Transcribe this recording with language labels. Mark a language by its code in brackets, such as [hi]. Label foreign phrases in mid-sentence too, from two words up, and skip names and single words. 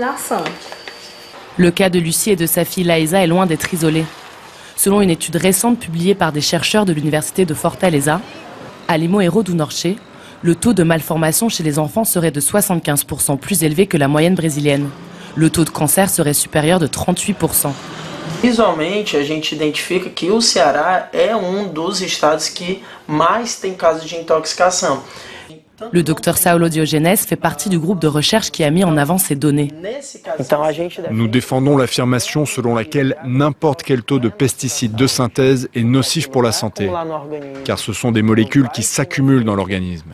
[fr] Le cas de Lucie et de sa fille Laïsa est loin d'être isolé. Selon une étude récente publiée par des chercheurs de l'université de Fortaleza, à Limoeiro do Norte, le taux de malformation chez les enfants serait de 75% plus élevé que la moyenne brésilienne. Le taux de cancer serait supérieur de 38%. [pt] Visualmente, a gente identifica que o Ceará é dos estados que mais tem casos de intoxicação. [fr] Le docteur Saulo Diogenes fait partie du groupe de recherche qui a mis en avant ces données. Nous défendons l'affirmation selon laquelle n'importe quel taux de pesticides de synthèse est nocif pour la santé, car ce sont des molécules qui s'accumulent dans l'organisme.